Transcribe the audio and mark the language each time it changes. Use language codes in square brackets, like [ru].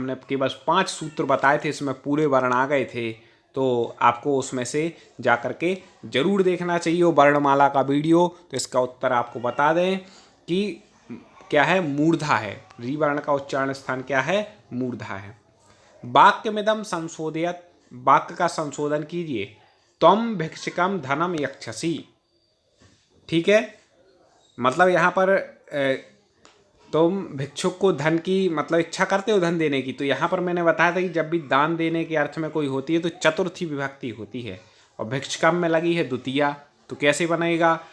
[hi] हमने केवल 5 सूत्र बताए थे, इसमें पूरे वर्ण आ गए थे। तो आपको उसमें से जा कर के जरूर देखना चाहिए वो वर्णमाला का वीडियो। तो इसका उत्तर आपको बता दें कि क्या है? मूर्धा है। री वर्ण का उच्चारण स्थान क्या है? मूर्धा है। [sa] वाक्यमिदं संशोधयत्। [hi] वाक्य का संशोधन कीजिए। [sa] त्वं भिक्षुकं धनम यक्षसि। [hi] ठीक है, मतलब यहाँ पर तुम भिक्षुक को धन की मतलब इच्छा करते हो धन देने की। तो यहाँ पर मैंने बताया था कि जब भी दान देने के अर्थ में कोई होती है तो चतुर्थी विभक्ति होती है, और भिक्षुकम में लगी है द्वितीया। तो कैसे बनेगा?